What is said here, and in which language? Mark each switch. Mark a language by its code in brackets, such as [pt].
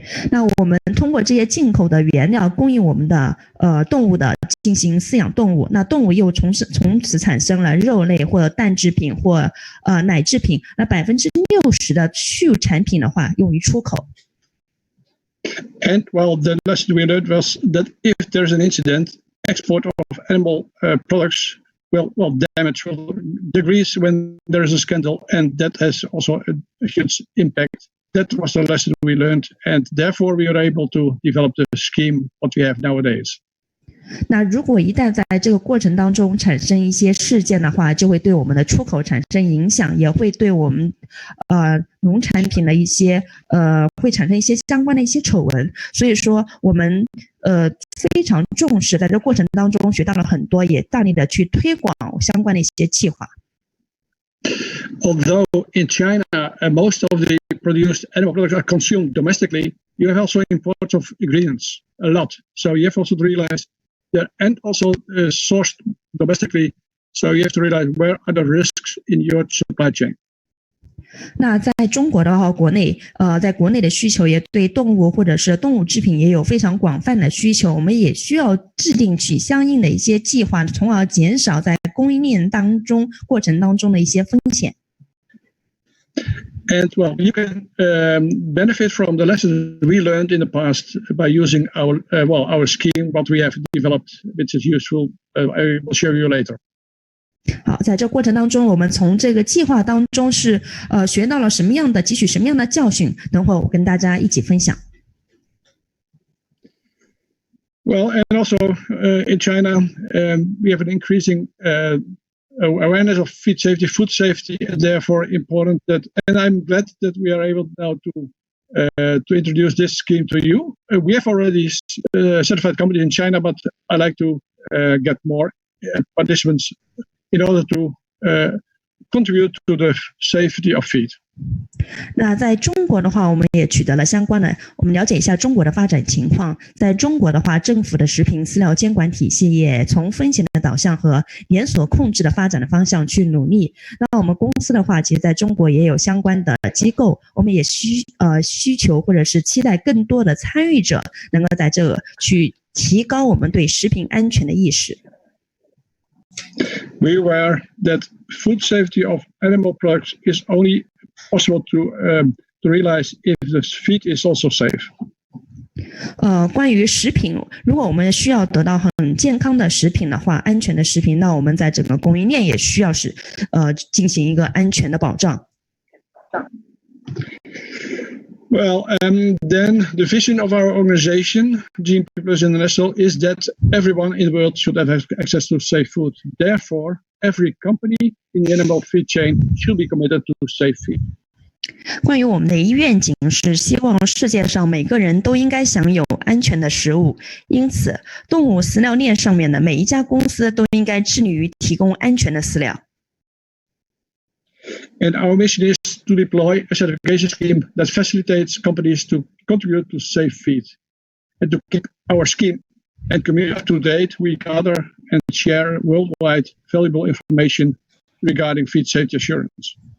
[zh] 那我们通过这些进口的原料供应我们的动物的进行饲养动物，那动物又从此产生了肉类或者蛋制品或奶制品，那60%的畜产品的话用于出口。 [en] And well, the lesson we learned was that if there's an incident, export of animal products will damage will decrease when there is a scandal, and that has also a huge impact. That was the lesson we learned, and therefore we are able to develop the scheme what we have nowadays. [zh] 那如果一旦在这个过程当中产生一些事件的话，就会对我们的出口产生影响，也会对我们农产品的一些会产生一些相关的一些丑闻。所以说我们非常重视，在这个过程当中学到了很多，也大力的去推广相关的一些计划。 [en] Although in China most of the produced animal products are consumed domestically, you have also imports of ingredients a lot. So you have also to realize that, and also sourced domestically. So you have to realize where are the risks in your supply chain. [zh] 那在中国的话，在国内的需求也对动物或者是动物制品也有非常广泛的需求，我们也需要制定起相应的一些计划，从而减少在供应链过程当中的一些风险。 [en] And well, you can benefit from the lessons we learned in the past by using our scheme, what we have developed, which is useful. I will show you later. [zh] 好，在这过程当中，我们从这个计划当中是学到了汲取什么样的教训？等会儿我跟大家一起分享。 [en] Well, and also in China, we have an increasing awareness of feed safety, food safety, and therefore important that. And I'm glad that we are able now to introduce this scheme to you. We have already certified companies in China, but I like to get more participants in order to contribute to the safety of feed. [zh] 那在中国的话，我们也取得了相关的，我们了解一下中国的发展情况。在中国的话，政府的食品饲料监管体系也从风险的导向和连锁控制的发展的方向去努力。那我们公司的话，其实在中国也有相关的机构，我们也需求或者是期待更多的参与者能够在这去提高我们对食品安全的意识。 [en] We aware that food safety of animal products is only possible to realize if the feed is also safe. [zh] 关于食品，如果我们需要得到很健康的食品的话，安全的食品，那我们在整个供应链也需要进行一个安全的保障。 [en] Well, then the vision of our organization, GMP Plus International, is that everyone in the world should have access to safe food. Therefore, every company in the animal feed chain should be committed to safe feed. [zh] 关于我们的愿景是希望世界上每个人都应该享有安全的食物，因此动物饲料链上面的每一家公司都应该致力于提供安全的饲料。 [en] And our mission is to deploy a certification scheme that facilitates companies to contribute to safe feed. And to keep our scheme and community up to date, we gather and share worldwide valuable information regarding feed safety assurance.